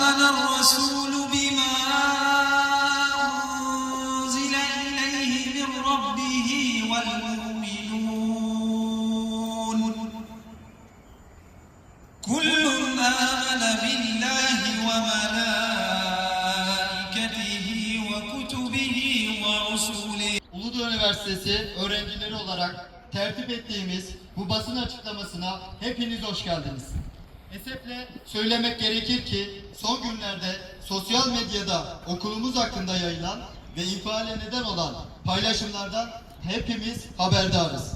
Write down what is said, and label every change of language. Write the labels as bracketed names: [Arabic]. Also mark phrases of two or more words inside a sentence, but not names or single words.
[Arabic] الرسول بما أنزل إليه من ربه والمؤمنون كل آمن بالله وملائكته وكتبه ورسله. [Turkish] Uludağ Üniversitesi öğrencileri olarak tertip ettiğimiz bu basın açıklamasına hepiniz hoş geldiniz. Esefle söylemek gerekir ki son günlerde sosyal medyada okulumuz hakkında yayılan ve infiale neden olan paylaşımlardan hepimiz haberdarız.